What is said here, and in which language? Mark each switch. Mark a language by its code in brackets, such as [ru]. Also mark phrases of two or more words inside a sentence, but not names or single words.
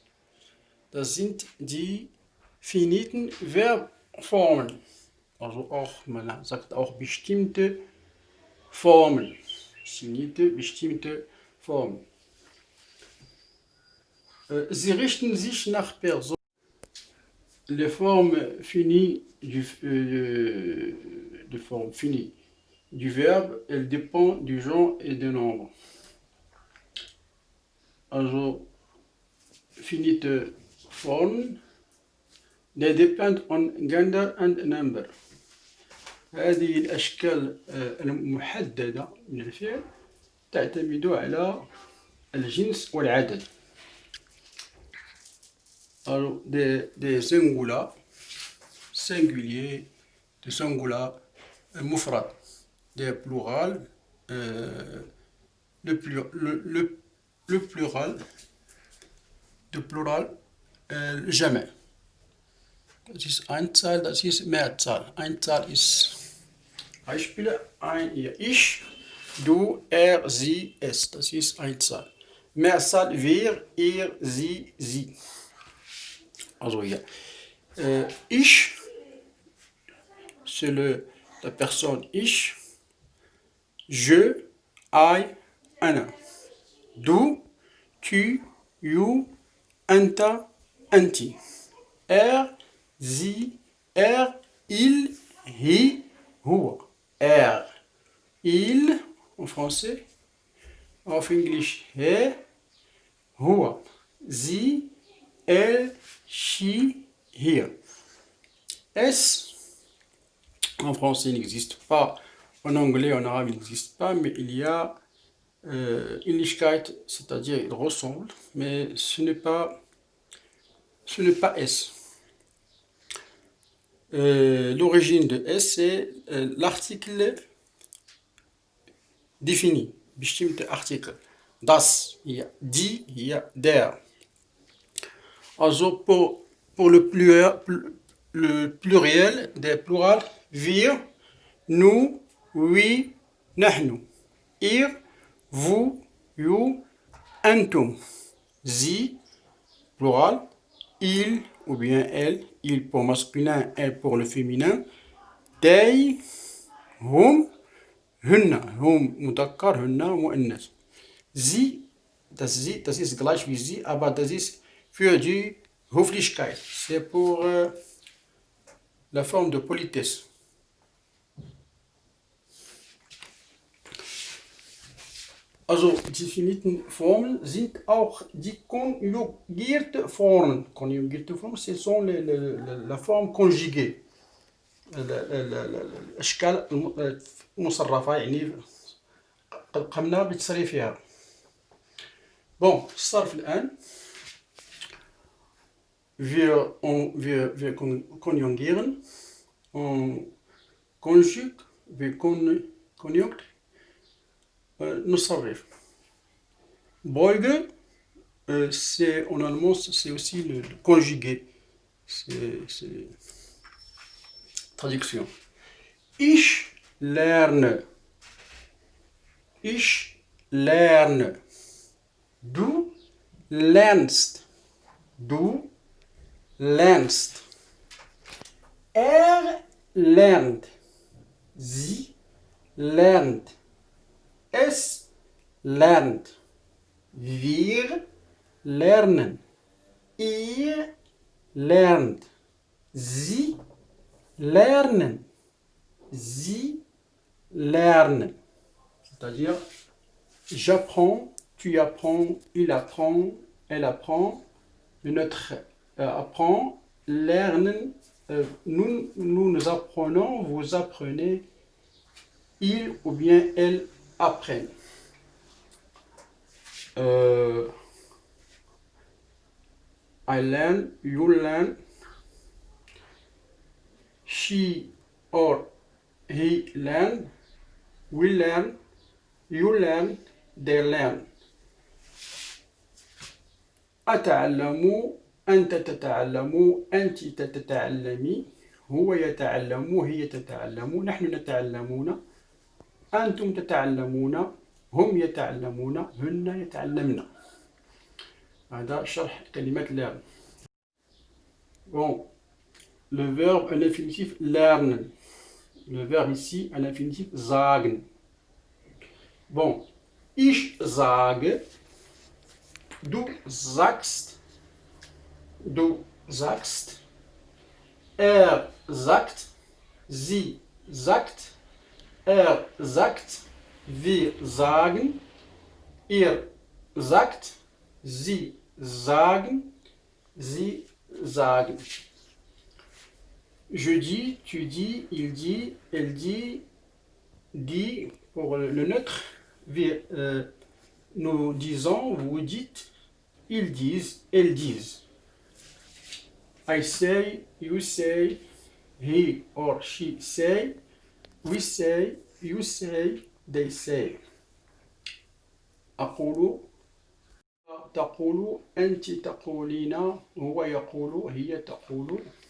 [de] Das sind die finiten Verbformen. Also auch, man sagt auch bestimmte Formen. Finite, bestimmte Formen. Sie richten sich nach Personen. [fr] Les formes finies de forme finie du verbe, elles dépendent du genre et du nombre. [de] Also, finite Formen, [en] they depend on gender and number. [ar] هذه الأشكال المحددة من الفعل تعتمد على الجنس والعدد. [fr] Alors, des singulars, singuliers, des singulars, مفرد, des plurals, le plural, de plural, jamais. [de] Das ist Einzahl, das ist Mehrzahl. Einzahl ist Beispiele, ich, du, er, sie, es. Das ist Einzahl. Mehrzahl, wir, ihr, sie, sie. Also hier. Ich, [fr] c'est la personne ich. Je, I, ana. [ar] Du, tu, you, أنت، أنتِ. [de] Er, sie, er, il, he, huwa. [fr] Er, il, en français. [en] En English, he, huwa. [fr] Sie, elle, she, here. S, en français, n'existe pas. En anglais, en arabe, il n'existe pas, mais il y a Ähnlichkeit, c'est-à-dire il ressemble, mais ce n'est pas S. L'origine de S, c'est l'article défini, [de] bestimmte Artikel. Das, [fr] il y a die, il y a der. Also pour le pluriel des plurals, wir, nous, oui, nahnu. Ihr, vous, [en] you, antum. [de] Sie, plural, [fr] il ou bien elle, il pour masculin, elle pour le féminin. [en] They, [ar] هم، هن، هم مذكر، هن مؤنث. [de] Sie, das ist gleich wie sie, aber das ist für die Höflichkeit. [fr] C'est pour la forme de politesse. [de] Also die finiten Formen sind auch die konjugierte Formen. Konjugierte Formen, [fr] ce sont la forme conjuguée. [ar] الأشكال المصرفة يعني قمنا بتصريفها. Bon, الصرف الآن. [de] Wir konjugieren. [fr] On conjugue. [de] Wir conjugt. [ar] نصرف. [fr] Beuge, c'est en allemand, c'est aussi le conjugué. C'est traduction. [de] Ich lerne. Ich lerne. Du lernst. Du lernst. Er lernt. Sie lernt. Es lernt. Wir lernen. Ihr lernt. Sie lernen. Sie lernen. [fr] C'est-à-dire, j'apprends, tu apprends, il apprend, elle apprend, le neutre apprend, lernen, nous apprenons, vous apprenez, il ou bien elle apprennent. [en] I learn, you learn, she or he learn, we learn, you learn, they learn. [ar] أتعلم، أنت تتعلم، أنت تتعلمي، هو يتعلم، هي تتعلم، نحن نتعلمون، أنتم تتعلمون، هم يتعلمون، هن يتعلمن. هذا شرح كلمة learn. [fr] Bon, le verbe à l'infinitif lernen. Le verbe ici à l'infinitif sagen. [de] Bon, ich sage, du sagst, er sagt, sie sagt, er sagt, wir sagen, ihr sagt, sie sagen, sie sagen. [fr] Je dis, tu dis, il dit, elle dit pour le neutre. Nous disons, vous dites, ils disent, elles disent. [en] I say, you say, he or she say, we say, you say, they say. [ar] أقول، تقول، أنت تقولين، هو يقول، هي تقول.